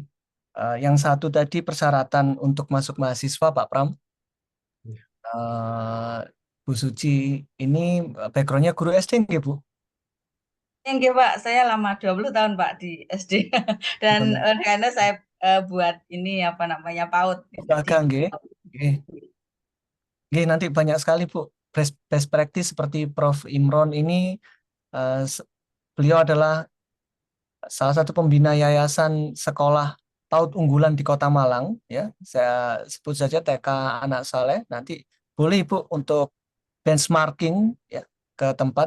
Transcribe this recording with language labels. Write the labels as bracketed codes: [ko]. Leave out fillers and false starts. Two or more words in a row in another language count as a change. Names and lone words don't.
[id] Yang satu tadi persyaratan untuk masuk mahasiswa, Pak Pram. Bu Suci ini background-nya guru SD nggih, Bu? Enggak, Pak. Saya lama 20 tahun, Pak, di SD. Dan karena saya buat ini PAUD. Dagang, nggih. Nggih, nanti banyak sekali, Bu. [en] best practice [id] seperti Prof. Imron ini, beliau adalah salah satu pembina yayasan sekolah PAUD unggulan di Kota Malang, ya. Saya sebut saja TK Anak Saleh. Nanti boleh Ibu untuk benchmarking ya ke tempat.